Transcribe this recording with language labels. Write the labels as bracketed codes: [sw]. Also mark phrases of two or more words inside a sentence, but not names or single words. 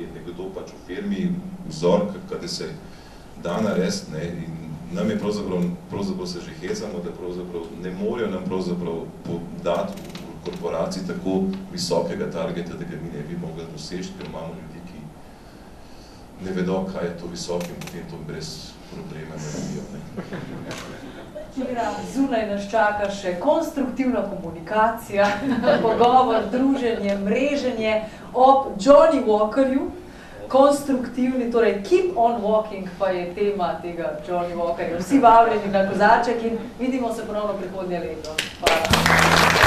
[sl] je nekdo pač v firmi vzor, kada se da narediti, ne, in nam je pravzaprav se že hecamo, da pravzaprav ne morejo nam pravzaprav dati v korporaciji tako visokega targeta, da ga mi ne bi mogli doseči, ker imamo ljudi, ki ne vedo, kaj je to visok in potem to brez problema naredijo. Zunaj nas čaka še konstruktivna komunikacija, pogovor, druženje, mreženje ob Johnny Walkerju, konstruktivni, torej [en] keep on walking [sl] pa je tema tega Johnny Walkerja. Vsi vabljeni na Kozaček in vidimo se ponovno prihodnje leto. Hvala.